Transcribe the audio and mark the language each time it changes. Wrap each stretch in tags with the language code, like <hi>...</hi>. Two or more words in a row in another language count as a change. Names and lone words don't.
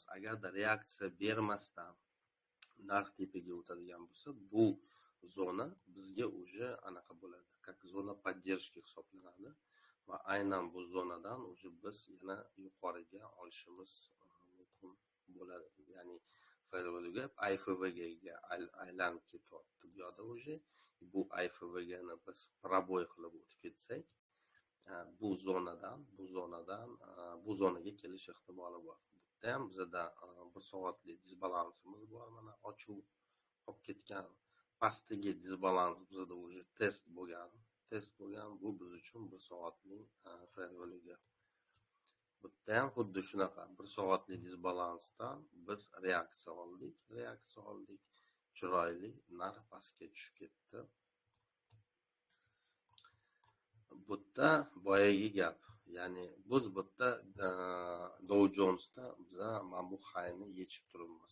<uz>Agarda reaksiya bermasdan narx tepaga o'tadigan bo'lsa, bu zona bizga уже anaqa bo'ladi,</uz> <ru>как zona поддержки</ru> <uz>hisoblanadi va aynan bu zonadan уже biz yana yuqoriga olishimiz mumkin bo'ladi. Ya'ni</uz> <en>fair value gap</en> <uz>IFV ga aylanib ketyapti. Bu yerda уже bu IFV ni biz proboy qilib o'tib ketsak, bu zonaga kelish ehtimoli bor. Bitta ham bizda 1 soatli disbalansimiz bor. Mana ochuv qolib ketgan. Pastiga disbalans bizda уже test bo'lgan. Bu biz uchun 1 soatli</uz> <en>fair value gap.</en> <uz>Bitta ham xuddi shunaqa 1 soatli disbalansdan biz reaksiya oldik. Chiroyli narx pastga tushib ketdi. Bitta boyagi gap. Ya'ni biz bitta Dow Jonesda biz mana bu hayni yechib turibmiz.</uz>